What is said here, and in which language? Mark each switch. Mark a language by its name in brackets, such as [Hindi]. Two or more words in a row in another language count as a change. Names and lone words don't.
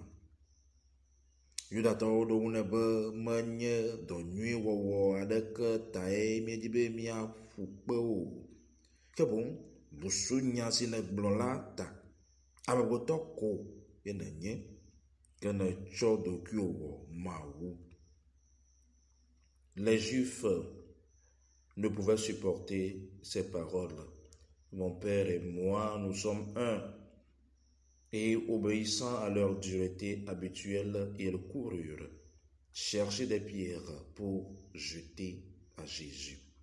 [Ewe] Yudatɔwo ɖo ŋu nɛ be menye dɔ nyui wɔwɔ aɖeke tae miedzi be miaƒu kpe o, ke boŋ busunya si negblɔ la ta. Amegbetɔ ko ye nenye, ke netsɔ ɖokuiwò wɔ Mawu. [French] Les Juifs ne pouvaient supporter ces paroles. Mon Père et moi, nous sommes un. Et obéissant à leur dureté habituelle, ils coururent chercher des pierres pour jeter à Jésus.